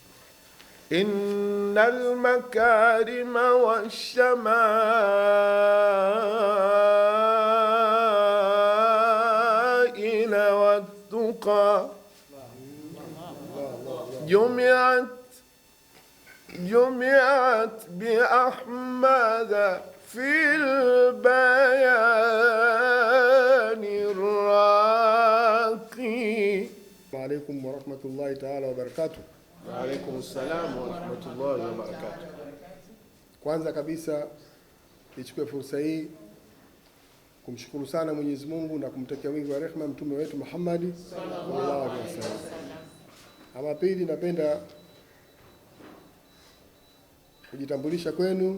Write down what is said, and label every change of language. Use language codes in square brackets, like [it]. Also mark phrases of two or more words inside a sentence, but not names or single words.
[ar] إن المكارم والشمائل والتقى جمعت بأحمد في البيان راقي. وعليكم ورحمة الله تعالى وبركاته. وعليكم السلام ورحمة الله وبركاته. [sw] Kwanza kabisa nichukue fursa hii kumshukuru sana Mwenyezi Mungu na kumtakia wingi wa rehema mtume wetu Muhammad [ar] صلى الله عليه وسلم. [sw] Ama pili, napenda kujitambulisha kwenu.